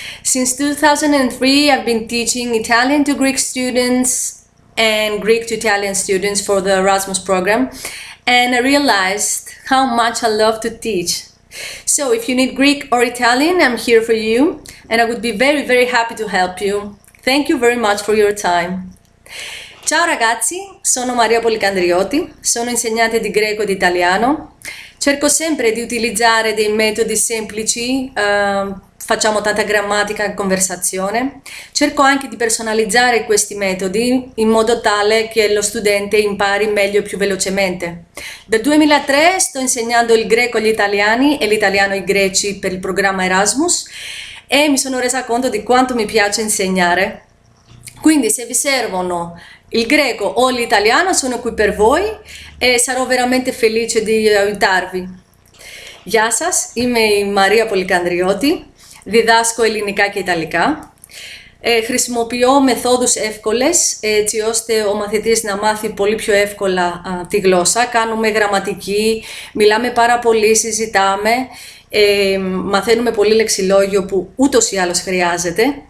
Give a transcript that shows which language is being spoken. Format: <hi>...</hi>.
<en>Since 2003, I've been teaching Italian to Greek students and Greek to Italian students for the Erasmus program, and I realized how much I love to teach. So if you need Greek or Italian, I'm here for you, and I would be very happy to help you. Thank you very much for your time.</en> <it>Ciao ragazzi, sono Maria Policandriotti, sono insegnante di greco e di italiano. Cerco sempre di utilizzare dei metodi semplici, facciamo tanta grammatica e conversazione. Cerco anche di personalizzare questi metodi in modo tale che lo studente impari meglio e più velocemente. Dal 2003 sto insegnando il greco agli italiani e l'italiano ai greci per il programma Erasmus e mi sono resa conto di quanto mi piace insegnare. Quindi se vi servono il greco o l'italiano sono qui per voi e sarò veramente felice di aiutarvi.</it> <el>Γεια σας, είμαι η Μαρία Πολικανδριώτη, διδάσκω ελληνικά και ιταλικά. Χρησιμοποιώ μεθόδους εύκολες έτσι ώστε ο μαθητής να μάθει πολύ πιο εύκολα τη γλώσσα. Κάνουμε γραμματική, μιλάμε πάρα πολύ, συζητάμε, μαθαίνουμε πολύ λεξιλόγιο που ούτως ή άλλως χρειάζεται.</el>